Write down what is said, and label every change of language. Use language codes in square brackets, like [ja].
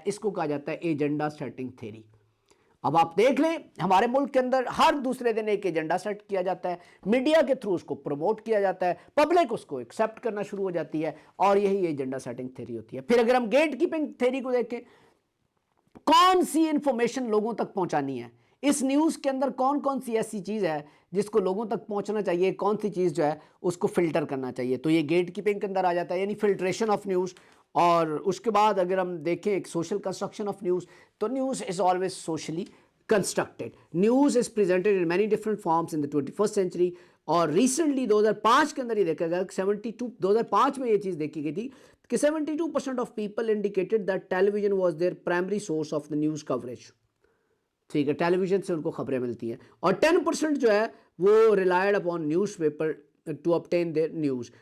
[ur] اس کو کہا جاتا ہے ایجنڈا سیٹنگ تھیری. اب آپ دیکھ لیں ہمارے ملک کے اندر ہر دوسرے دن ایک ایجنڈا سیٹ کیا جاتا ہے, میڈیا کے تھرو اس کو پروموٹ کیا جاتا ہے, پبلک اس کو ایکسیپٹ کرنا شروع ہو جاتی ہے اور یہی ایجنڈا سیٹنگ تھیری ہوتی ہے. پھر اگر ہم گیٹ کیپنگ تھیری کو دیکھیں, کون سی انفارمیشن لوگوں تک پہنچانی ہے, اس نیوز کے اندر کون کون سی ایسی چیز ہے جس کو لوگوں تک پہنچنا چاہیے, کون سی چیز جو ہے اس کو فلٹر کرنا چاہیے, تو یہ گیٹ کیپنگ کے اندر آ جاتا ہے, یعنی [en] Filtration of news. [ur] اور اس کے بعد اگر ہم دیکھیں ایک سوشل کنسٹرکشن آف نیوز, تو [en] News is always socially constructed. News is presented in many different forms in the 21st century. [ur] اور ریسنٹلی 2005 کے اندر یہ دیکھا گیا کہ 2005 میں یہ چیز دیکھی گئی تھی کہ [en] 72% of people indicated that television was their primary source of the news coverage. [ur] ٹھیک ہے, ٹیلی ویژن سے ان کو خبریں ملتی ہیں. اور 10% جو ہے وہ [en] Relied upon newspaper to obtain their news.